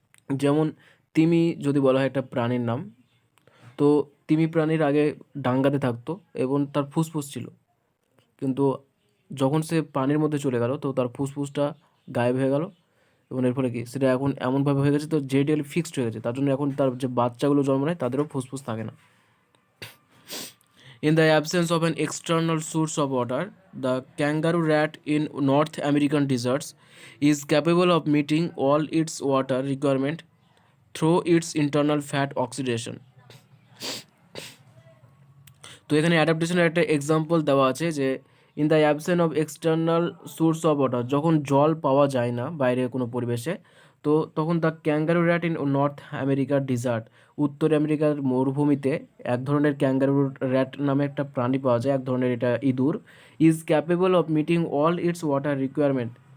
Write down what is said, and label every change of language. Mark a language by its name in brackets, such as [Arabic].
[Bangla] যেমন তিমি যদি বলা হয় একটা প্রাণীর নাম, তো তিমি প্রাণীর আগে ডাঙ্গাতে থাকতো এবং তার ফুসফুস ছিল, কিন্তু যখন সে পানির মধ্যে চলে গেল তো তার ফুসফুসটা গায়েব হয়ে গেল, এবং এর ফলে কি সেটা এখন এমনভাবে হয়ে গেছে তো জেনেটিক্যালি ফিক্সড হয়ে গেছে, তার জন্য এখন তার যে বাচ্চাগুলো জন্ম নেয় তাদেরও ফুসফুস থাকে না। [English] In the absence of an external source of water, the kangaroo rat in North American deserts is capable of meeting all its water requirement through its internal fat oxidation. [Bangla] তো এখানে অ্যাডাপ্টেশনের একটা এক্সাম্পল দেওয়া আছে যে [English] in the absence of external source of water, [Bangla] যখন জল পাওয়া যায় না বাইরে কোনো পরিবেশে, তো তখন [English] the kangaroo rat in north আমেরিকার desert, [Bangla] উত্তর আমেরিকার মরুভূমিতে এক ধরনের ক্যাঙ্গারু র্যাট নামে একটা প্রাণী পাওয়া যায়, এক ধরনের এটা ইঁদুর, [English] Is capable of meeting all its water requirement.